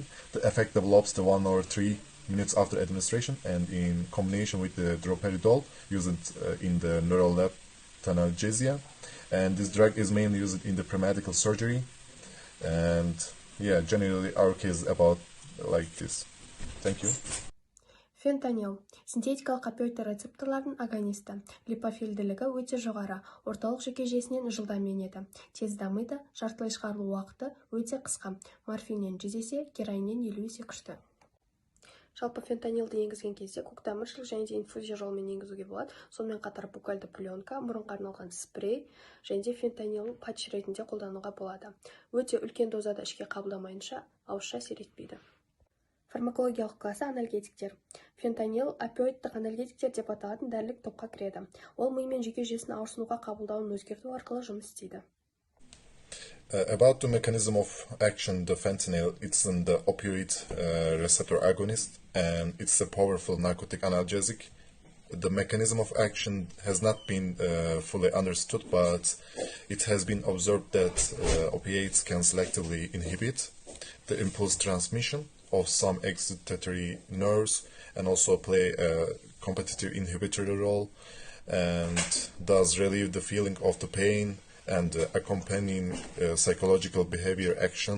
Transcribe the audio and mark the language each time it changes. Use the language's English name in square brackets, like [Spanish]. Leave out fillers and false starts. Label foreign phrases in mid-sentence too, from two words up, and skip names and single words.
[English] The effect develops the 1 or 3 minutes after administration, and in combination with the droperidol used in the neural lab analgesia. And this drug is mainly used in the premedical surgery. And yeah, generally our case is about like this. Thank you. [Kazakh] Фентанил – синтетикалық опиоидты рецепторлардың агонисті. Липофильділігі өте жоғары, орталық жүйке жүйесінен жылдам енеді. Тез дамиды, жартылай шығарылу уақыты өте қысқа. Морфиннен 100 есе, героиннен 50 есе күшті. Жалпы фентанилді енгізген кезде көктамыршылық және де инфузия жолымен енгізуге болады. Сонымен қатар букальды пленка, мұрынға арналған спрей және де фентанил патч ретінде қолдануға болады. Өте үлкен дозада ішке қабылдамайынша ауызша әсер етпейді. Фармакологиялық класы анальгетиктер. Фентанил опиоидтық анальгетиктер деп аталатын дәрілік топқа кіреді. Ол ми мен жүйке жүйесінің ауырсынуға қабылдауын өзгерту арқылы жұмыс істейді. [English] About the mechanism of action, the fentanyl, it's in the opioid receptor agonist, and it's a powerful narcotic analgesic. The mechanism of action has not been fully understood, but it has been observed that opiates can selectively inhibit the impulse transmission of some excitatory nerves and also play a competitive inhibitory role, and thus relieve the feeling of the pain and accompanying psychological behavior action.